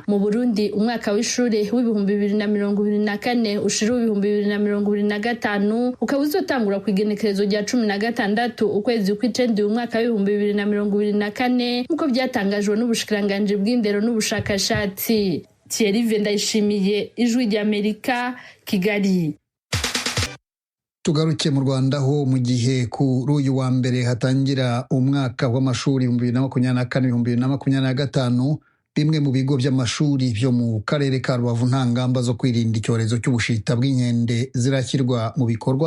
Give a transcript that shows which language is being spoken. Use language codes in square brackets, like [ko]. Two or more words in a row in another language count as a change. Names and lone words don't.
[rn] Mu Burundi umwaka w'ishure w'ibihumbi 2024 ushira ibihumbi 2025 ukaba uzotangura ku igenekerezo rya 16 ukwezi kw'icenda umwaka w'ibihumbi 2024 nkuko byatangajwe n'ubushikiranganje bw'indero n'ubushakashatsi. Thierry Vendayishimiye, Ijwi ry'Amerika, Kigali. [rw] Tugaruke mu Rwanda ho mu gihe kuri uyu wa mbere hatangira umwaka w'amashuri 2024-2025, bimwe mu bigo by'amashuri byo mu karere ka Rubavu nta ngamba zo kwirinda icyorezo cy'ubushita bw'inkende zirakirwa mu bikorwa.